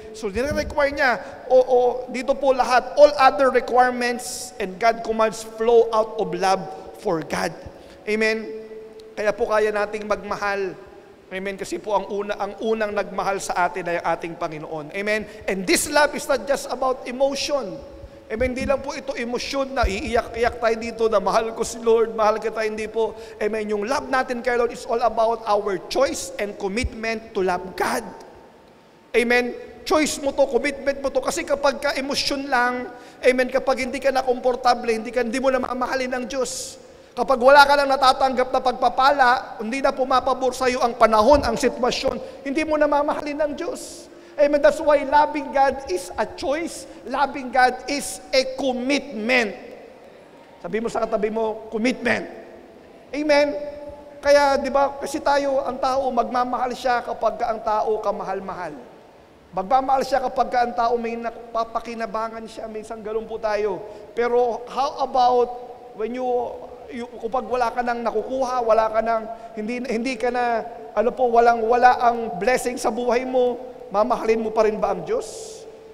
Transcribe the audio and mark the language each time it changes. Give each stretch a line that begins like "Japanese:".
English: So,
Filipino: nire-require niya, dito po lahat,
English: all other requirements and God commands flow out of love for God.
Filipino: Amen. Kaya po kaya nating magmahal. Amen. Kasi po ang unang nagmahal sa atin ay ang ating Panginoon. Amen.
English: And this love is not just about emotion. Amen.
Filipino: Hindi lang po ito emosyon na iiyak-iyak tayo dito na mahal ko si Lord, mahal kita, hindi po. Amen. Yung love natin kay
English: Lord is all about our choice and commitment to love God.
Filipino: Amen. Choice mo to, commitment mo to. Kasi kapag ka emosyon lang, amen, kapag hindi ka na komportable, hindi mo na mamahalin ng Diyos. Kapag wala ka lang natatanggap na pagpapala, hindi na pumapabor sa iyo ang panahon, ang sitwasyon, hindi mo na mamahalin ng Diyos. Amen.
English: That's why loving God is a choice. Loving God is a commitment.
Filipino: Sabi mo sa katabi mo, commitment. Amen. Kaya, di ba, kasi tayo, ang tao, magmamahal siya kapag ang tao kamahal-mahal. Magmamahal siya kapag ang tao may napapakinabangan siya. Minsan ganun po tayo. Pero
English: how about when
Filipino: kapag wala ka nang nakukuha, wala ka nang, hindi ka na, wala ang blessing sa buhay mo, mamahalin mo pa rin ba ang Diyos?